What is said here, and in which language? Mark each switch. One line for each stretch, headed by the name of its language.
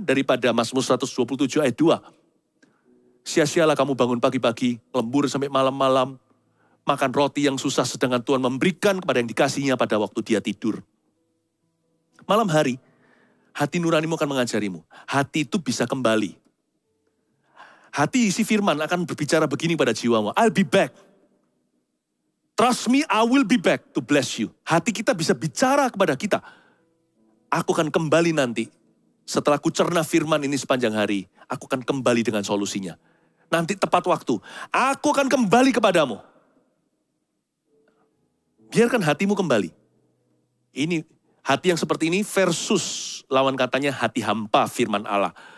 Indonesian: Daripada Mazmur 127 ayat 2. Sia-sialah kamu bangun pagi-pagi, lembur sampai malam-malam, makan roti yang susah sedangkan Tuhan memberikan kepada yang dikasihnya pada waktu dia tidur. Malam hari, hati nuranimu akan mengajarimu. Hati itu bisa kembali. Hati isi firman akan berbicara begini pada jiwamu.
English: I'll be back. Trust me, I will be back to bless you.
Indonesian: Hati kita bisa bicara kepada kita. Aku akan kembali nanti. Setelah ku cerna firman ini sepanjang hari, aku akan kembali dengan solusinya. Nanti tepat waktu, aku akan kembali kepadamu. Biarkan hatimu kembali. Ini hati yang seperti ini versus lawan katanya hati hampa firman Allah.